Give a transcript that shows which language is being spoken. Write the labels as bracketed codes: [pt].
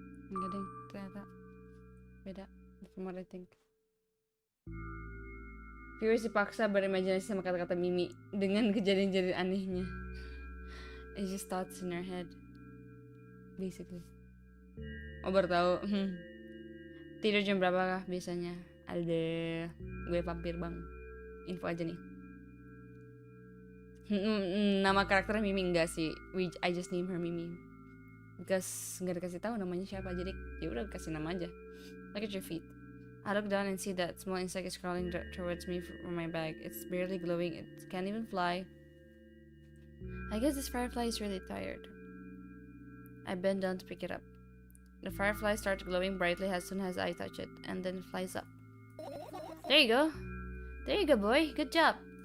[id] Enggak deh, ternyata beda [en] from what I think. [id] Viewers dipaksa berimajinasi sama kata-kata Mimi dengan kejadian-kejadian anehnya. [en] It's just thoughts in our head, basically. [id] Oh, baru tahu. Tidur jam berapa kah biasanya? Ada gue vampir bang. Info aja nih. Nama karakternya Mimi enggak sih. [en] I just name her Mimi. [id] Because nggak dikasih tahu namanya siapa, jadi ya udah kasih nama aja. [en] Look at your feet. I look down and see that small insect is crawling towards me from my bag. It's barely glowing. It can't even fly. I guess this firefly is really tired. I bend down to pick it up. The firefly starts glowing brightly as soon as I touch it, and then it flies up. There you go. There you go, boy. Good job.